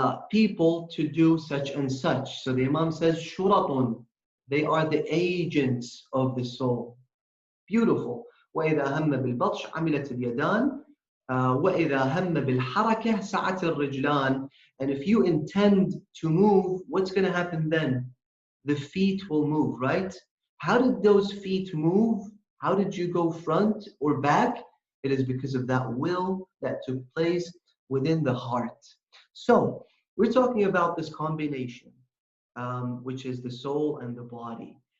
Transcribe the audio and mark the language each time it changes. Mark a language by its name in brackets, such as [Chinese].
[English] people to do such and such. So the Imam says, shuratun, they are the agents of the soul. Beautiful. [Arabic] وإذا هم بالبطش عملت اليدان وإذا هم بالحركة سعت الرجلان. [English] And if you intend to move, what's going to happen then? The feet will move, right? How did those feet move? How did you go front or back? It is because of that will that took place within the heart. So we're talking about this combination, which is the soul and the body.